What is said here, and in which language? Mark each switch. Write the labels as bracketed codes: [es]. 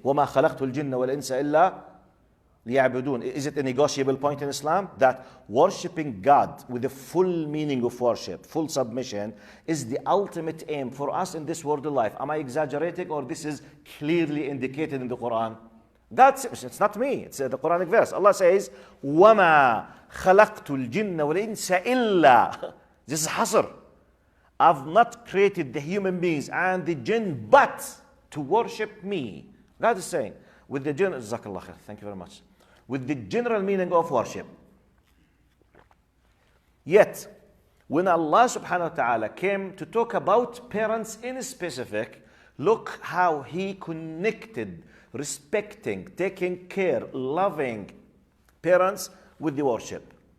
[ar] وَمَا خَلَقْتُ الْجِنَّ وَالْإِنسَ إِلَّا لِيَعْبُدُونَ. [en] Is it a negotiable point in Islam? That worshipping God with the full meaning of worship, full submission, is the ultimate aim for us in this world of life. Am I exaggerating, or this is clearly indicated in the Quran? It's not me, it's the Quranic verse. [ar] Allah says, وَمَا خَلَقْتُ الْجِنَّ وَالْإِنسَ إِلَّا. [en] This is hasr. I've not created the human beings and the jinn but to worship me. God is saying, with the general, [ar] Jazakallah khair, [en] thank you very much. With the general meaning of worship. Yet, when Allah subhanahu wa ta'ala came to talk about parents in specific, look how He connected respecting, taking care, loving parents with the worship.